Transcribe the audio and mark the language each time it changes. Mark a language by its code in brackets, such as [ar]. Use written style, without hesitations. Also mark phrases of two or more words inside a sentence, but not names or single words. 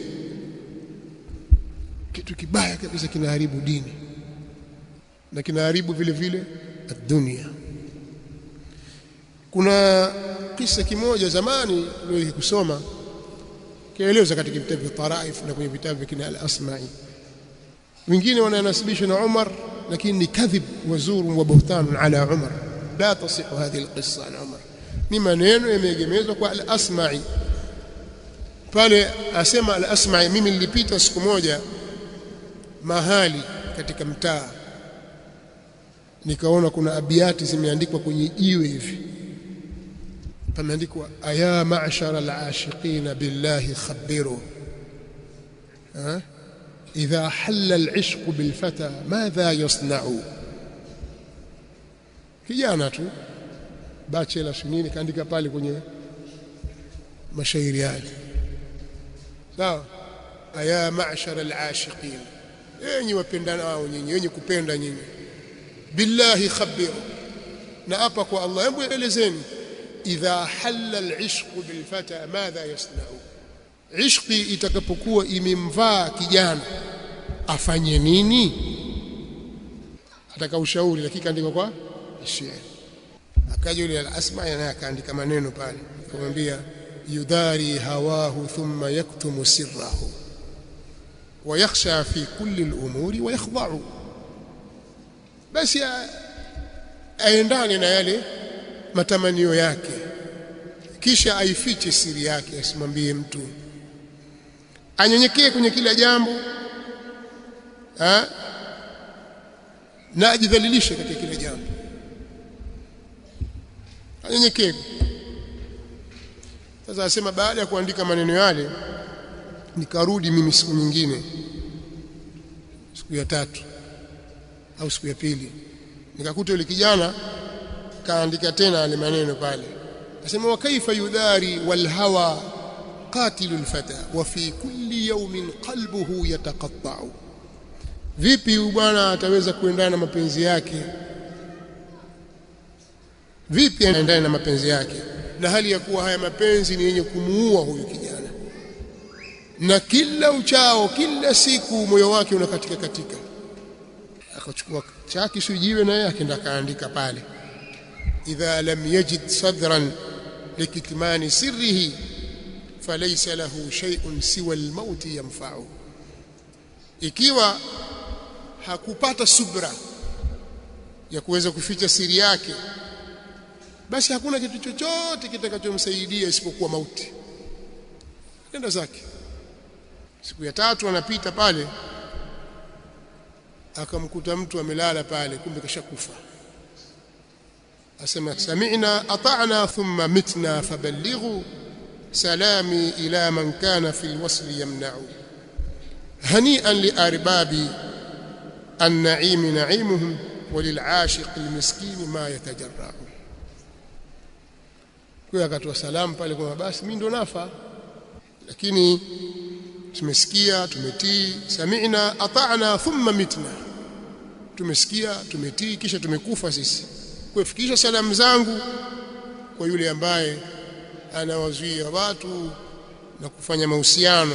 [sw] Kitu kibaya kabisa kinaharibu dini na kinaharibu vile vile dunia. Kuna kisa kimoja zamani niliwahi kusoma, kieleza katika vitabu vya Taraif na kwenye vitabu vya kina al-Asma'i. Wengine wananasibisha na Umar, lakini ni [ar] كذب وزور وبهتان على عمر. لا تصح هذه القصة عن عمر, [sw] ni maneno yameegemezwa kwa al-Asma'i. Pale asema al-Asma'i, mimi nilipita siku moja mahali katika mtaa, nikaona kuna abiyati zimeandikwa kwenye jiwe hivi, pameandikwa [ar] أيا معشر العاشقين بالله خبروا إذا حل العشق بالفتى ماذا يصنع. [sw] Kijana tu bachelor shunini kaandika pale kwenye mashairi yake, sawa, [ar] أيا معشر العاشقين, [sw] enyi wapendana wao nyinyi, wenye kupenda nyinyi, [ar] بالله خبروا, [sw] na hapa kwa Allah, hebu elezeni [ar] إذا حل العشق بالفتى ماذا يصنع, [sw] ishqi itakapokuwa imemvaa kijana afanye nini? Ataka ushauri, lakini kaandika kwa shairi. Akaja yule al-Asma' naye akaandika maneno pale, akamwambia [ar] يداري هواه ثم يكتم سره ويخشع في كل الأمور ويخضع. [sw] Basi aendane na yale matamanio yake, kisha aifiche siri yake, asimwambie mtu, anyenyekee kwenye kila jambo na ajidhalilishe katika kila jambo, anyenyekee. Sasa asema baada ya kuandika maneno yale, nikarudi mimi siku nyingine, siku ya tatu au siku ya pili, nikakuta yule kijana kaandika tena yale maneno pale. Asema [ar] وكيف يداري والهوى قاتل الفتى وفي كل يوم قلبه يتقطع. [sw] Vipi bwana ataweza kuendana na mapenzi yake? Vipi aendane na mapenzi yake na hali ya kuwa haya mapenzi ni yenye kumuua huyu kijana, na kila uchao, kila siku moyo wake unakatika katika. Akachukua chaki sujiwe na yeye akaenda kaandika pale, [ar] إذا لم يجد صبرا لكتمان سره فليس له شيء سوى الموت ينفع. [sw] ikiwa hakupata subra ya kuweza kuficha siri yake, basi hakuna kitu chochote kitakachomsaidia isipokuwa mauti. Nenda zake. Siku ya 3 anapita pale, akamkuta mtu amelala pale, kumbe kashakufa. [ar] Asema سمعنا أطعنا ثم متنا فبلغوا سلامي إلى من كان في الوصل يمنع هنيئا لأرباب النعيم نعيمهم وللعاشق المسكين ما يتجرع. [sw] Kwa akatoa salamu pale kwa basi mimi ndo nafa, lakini tumesikia, tumetii. [ar] سمعنا أطعنا ثم متنا, [sw] tumesikia, tumetii, kisha tumekufa sisi. Kufikisha salamu zangu kwa yule ambaye anawazuia watu na kufanya mahusiano.